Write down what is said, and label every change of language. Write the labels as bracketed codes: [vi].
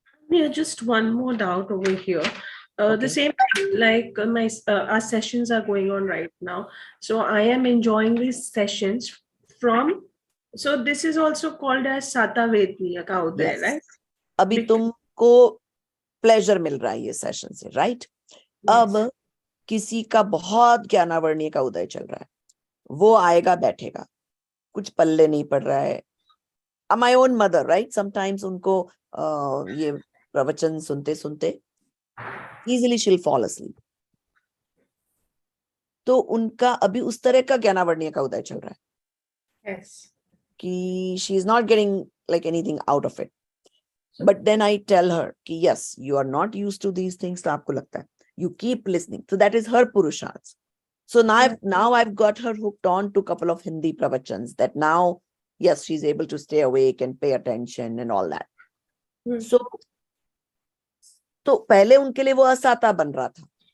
[en] Yeah, just one more doubt over here. Okay. The same like our sessions are going on right now. So I am enjoying these sessions from. So this is also called as Sata Vedniya ka uday, Yes. right? [hi] अभी तुमको pleasure मिल रहा है ये session से, right? अब किसी का बहुत ज्ञानावर्णीय का उदय चल रहा है, वो आएगा बैठेगा, कुछ पल्ले नहीं पड़ रहा है. [en] My own mother, right? Sometimes [hi] उनको ये प्रवचन सुनते सुनते [en] Easily she will fall asleep. [hi] तो उनका अभी उस तरह का ज्ञानावर्णीय का उदय चल रहा है कि [en] She is not getting like anything out of it. But then I tell her कि yes, you are not used to these things, [hi] तो आपको लगता है. [en] You keep listening. So that is her purusharth. So now I've got her hooked on to a couple of Hindi pravachans that now, yes, she's able to stay awake and pay attention and all that. [hi] So तो पहले उनके लिए वो असाता बन रहा था.